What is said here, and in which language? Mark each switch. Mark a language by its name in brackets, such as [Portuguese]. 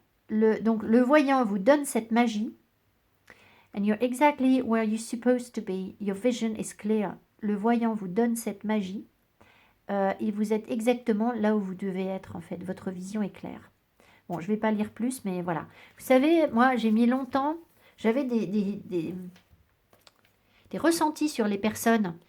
[French] Donc le voyant vous donne cette magie. [English] And you're exactly where you're supposed to be. Your vision is clear. [French] Le voyant vous donne cette magie et vous êtes exactement là où vous devez être en fait. Votre vision est claire. Bon, je ne vais pas lire plus, mais voilà. Vous savez, moi, j'ai mis longtemps, j'avais des ressentis sur les personnes.